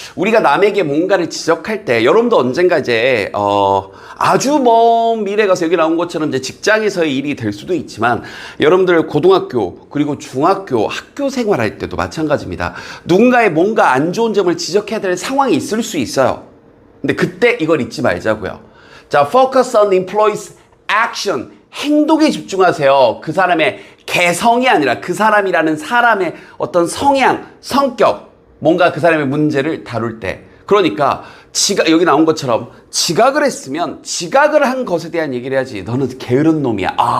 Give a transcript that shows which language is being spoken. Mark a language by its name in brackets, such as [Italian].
[Korean] 우리가 남에게 뭔가를 지적할 때 여러분도 언젠가 이제 아주 먼 미래 가서 여기 나온 것처럼 이제 직장에서의 일이 될 수도 있지만 여러분들 고등학교 그리고 중학교 학교 생활할 때도 마찬가지입니다. 누군가의 뭔가 안 좋은 점을 지적해야 될 상황이 있을 수 있어요. 근데 그때 이걸 잊지 말자고요. [English] 자, focus on employees action. [Korean] 행동에 집중하세요. 그 사람의 개성이 아니라 그 사람이라는 사람의 어떤 성향, 성격, 뭔가 그 사람의 문제를 다룰 때. 그러니까 여기 나온 것처럼 지각을 했으면 지각을 한 것에 대한 얘기를 해야지. 너는 게으른 놈이야.